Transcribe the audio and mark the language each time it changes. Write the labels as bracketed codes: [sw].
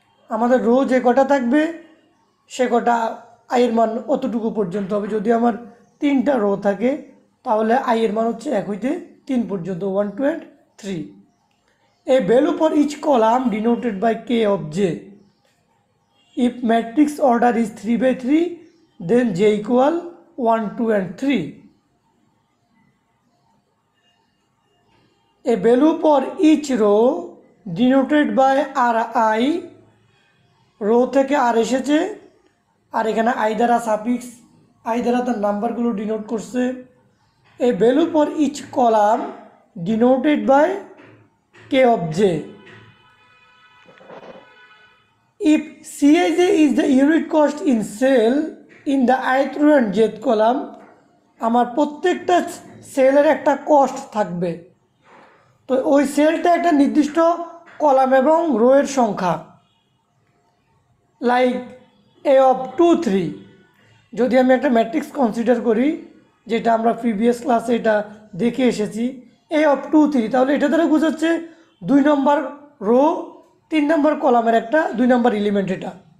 [bn] আমাদের রো যে কটা থাকবে, সে কটা আইয়ের মান অতটুকু পর্যন্ত হবে। যদি আমার 3টা রো থাকে, তাহলে আইয়ের মান হচ্ছে 1 হইতে 3 পর্যন্ত, 1 2 and 3। [en] A value for each column denoted by k of j. if matrix order is 3 by 3, then J equal 1, 2 and 3. A value for each row denoted by Ri, [bn] rho থেকে আর এসেছে, আর এখানে আই দ্বারা সাফিক্স, আই দ্বারা তার নাম্বারগুলো denote করছে। [en] A value for each column denoted by K of J. If Cij is the unit cost in cell in the ith row and jth column, [bn] আমার প্রত্যেকটা সেলের একটা কস্ট থাকবে। তো ওই সেলটা একটা নির্দিষ্ট কলাম এবং রো এর সংখ্যা, লাইক এ অফ 2, 3। যদি আমি একটা ম্যাট্রিক্স কনসিডার করি, যেটা আমরা প্রিভিয়াস ক্লাসে এটা দেখে এসেছি, এ অফ 2, 3, তাহলে এটা দ্বারা বোঝাচ্ছে 2 নম্বর রো 3 নম্বর কলামের একটা 2 নম্বর এলিমেন্ট এটা।